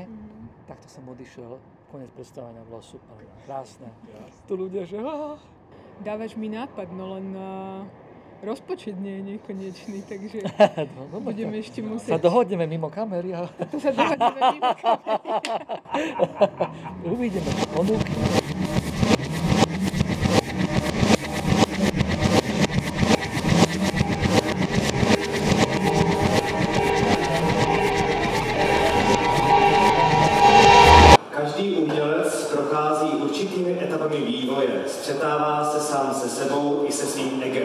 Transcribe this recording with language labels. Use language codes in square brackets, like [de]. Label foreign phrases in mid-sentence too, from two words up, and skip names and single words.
[sk] Tak to som odišiel, koniec predstavenia, bolo super, krásne. Tu ľudia, že Dávaš mi nápad, no len rozpočet nie je nekonečný, takže budeme ešte musieť... Sa dohodneme mimo kamery. To sa dohodneme mimo kamery. Uvidíme ponuky. [cs] Každý umělec prochází určitými etapami vývoje, střetává se sám se sebou i se svým egem.